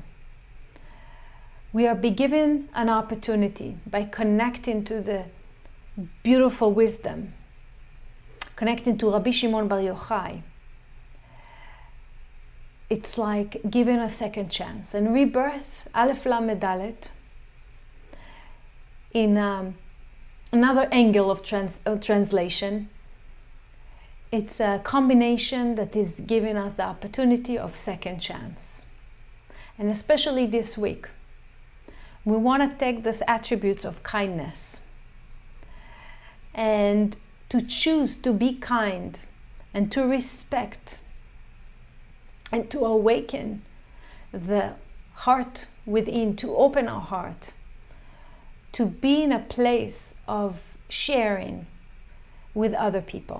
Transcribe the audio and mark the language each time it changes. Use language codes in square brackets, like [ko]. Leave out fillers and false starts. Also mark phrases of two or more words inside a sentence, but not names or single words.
[en] We are being given an opportunity by connecting to the beautiful wisdom, connecting to Rabbi Shimon Bar Yochai. It's like giving a second chance. And rebirth, א.ל.ד, in another angle of translation, it's a combination that is giving us the opportunity of second chance. And especially this week, we want to take these attributes of kindness and to choose to be kind and to respect and to awaken the heart within, to open our heart, to be in a place of sharing with other people.